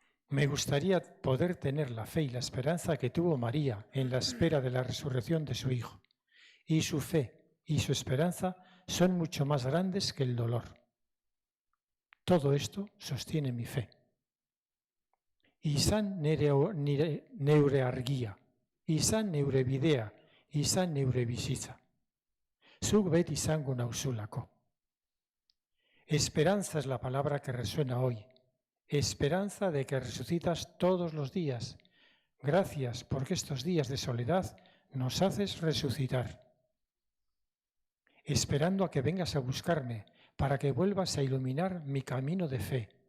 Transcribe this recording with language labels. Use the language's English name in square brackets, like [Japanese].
[Spanish] Me gustaría poder tener la fe y la esperanza que tuvo María en la espera de la resurrección de su Hijo. Y su fe y su esperanza son mucho más grandes que el dolor. Todo esto sostiene mi fe. [Basque] Izan neure argia, izan neure bidea, izan neure bizitza. Zuk beti izango nauzulako. [Spanish] Esperanza es la palabra que resuena hoy. Esperanza de que resucitas todos los días. Gracias porque estos días de soledad nos haces resucitar. Esperando a que vengas a buscarme para que vuelvas a iluminar mi camino de fe.